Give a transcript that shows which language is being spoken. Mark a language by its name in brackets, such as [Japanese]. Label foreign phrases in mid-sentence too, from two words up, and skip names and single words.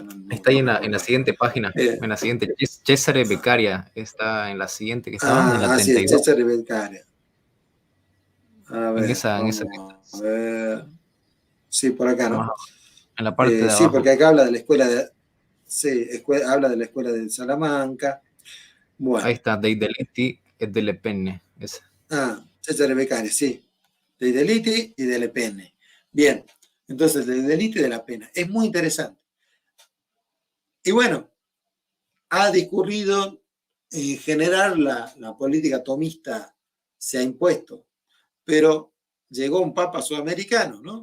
[Spanish] Está ahí en la siguiente página, en la siguiente. Cesare Beccaria está en la siguiente, que estaba en la Sí, es 32. Cesare Beccaria. A En ver, esa, en esa, vamos a ver. Sí, por acá, ¿no? en la parte de Sí, abajo. porque acá habla de la escuela de... Sí, habla de la escuela de Salamanca. Bueno. Ahí está, dei delitti e delle penne. Esa. Cesare Beccaria, sí. Dei delitti y delle penne. Bien, entonces, del delito y de la pena. Es muy interesante. Y bueno, ha discurrido, en general, la política tomista se ha impuesto, pero llegó un papa sudamericano, ¿no?